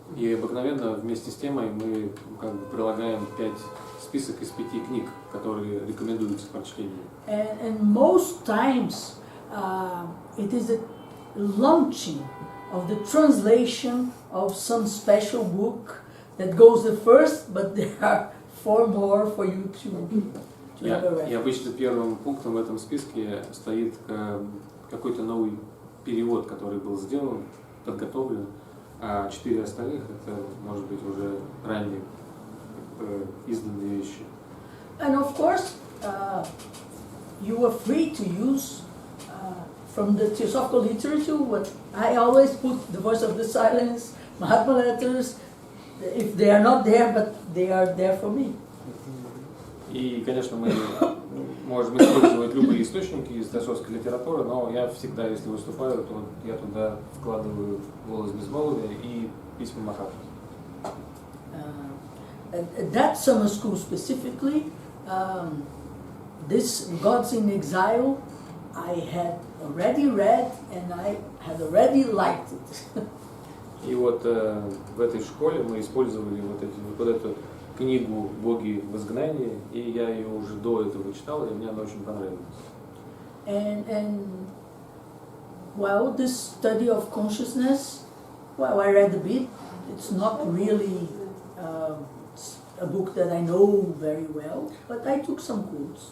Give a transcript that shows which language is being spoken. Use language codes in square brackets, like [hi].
[ru] И обыкновенно вместе с темой мы как бы прилагаем список из 5 книг, которые рекомендуются к прочтению. [en] And most times it is a launching of the translation of some special book that goes the first, but there are 4 more for you to have a read. [ru] И обычно первым пунктом в этом списке стоит какой-то новый перевод, который был сделан, подготовлен, а 4 остальных это, может быть, уже ранее изданные вещи. [en] And of course, you are free to use from the Theosophical literature what I always put: The Voice of the Silence, Mahatma letters, if they are not there, but they are there for me. [ru] И, конечно, мы можем использовать любые источники из теософской литературы, но я всегда, если выступаю, то я туда вкладываю «Голос безмолвия» и письма Махатмы. [en] That summer school specifically, this Gods in Exile I had already read and I had already liked it. [ru] И вот в этой школе мы использовали вот эту книгу «Боги в изгнании», и я ее уже до этого читал, и мне она очень понравилась. [en] And well, this study of consciousness, well, I read a bit. It's not really a book that I know very well, but I took some quotes.